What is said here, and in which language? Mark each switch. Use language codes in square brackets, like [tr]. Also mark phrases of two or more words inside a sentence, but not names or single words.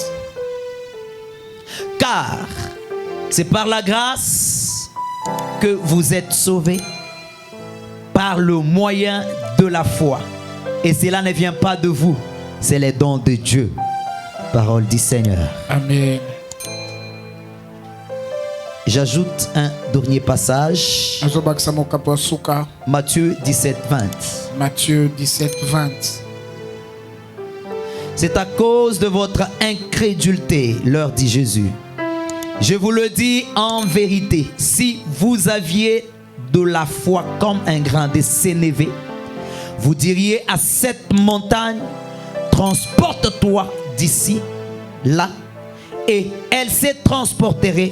[fr] Car c'est par la grâce que vous êtes sauvés, par le moyen de la foi. Et cela ne vient pas de vous, c'est les dons de Dieu. Parole du Seigneur. Amen. J'ajoute un dernier passage. [ln] Nazobakisa mokapo ya suka. [fr] Matthieu 17, 20. Matthieu 17:20. C'est à cause de votre incrédulité, leur dit Jésus. Je vous le dis en vérité, si vous aviez de la foi comme un grain de sénévé, vous diriez à cette montagne, transporte-toi d'ici, là, et elle se transporterait.